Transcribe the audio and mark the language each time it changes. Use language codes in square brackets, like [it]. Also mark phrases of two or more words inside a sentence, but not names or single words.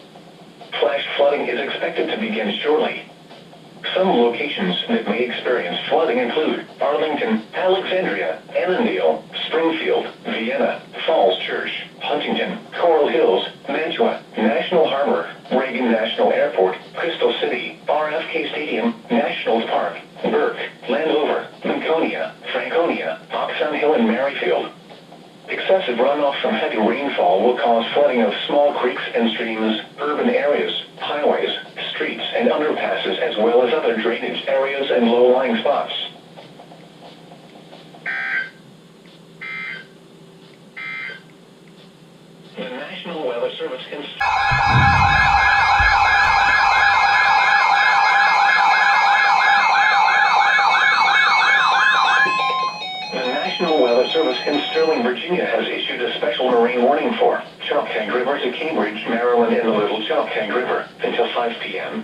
[en] Flash flooding is expected to begin shortly. Some locations that may experience flooding include Arlington, Alexandria, Annandale, Springfield, Vienna, Falls Church, Huntington, Coral Hills, Mantua, National Harbor, Reagan National Airport, Crystal City, RFK Stadium, National Park, Burke, Landover, Lincolnia, Franconia, Oxon Hill, and Merrifield. Excessive runoff from heavy rainfall will cause flooding of small creeks and streams, urban areas, highways, streets, and underpasses, as well as other drainage areas and low-lying spots. The National Weather Service in Sterling, Virginia has issued a special marine warning for Choptank River to Cambridge, Maryland, and the Little Choptank River until 5 p.m.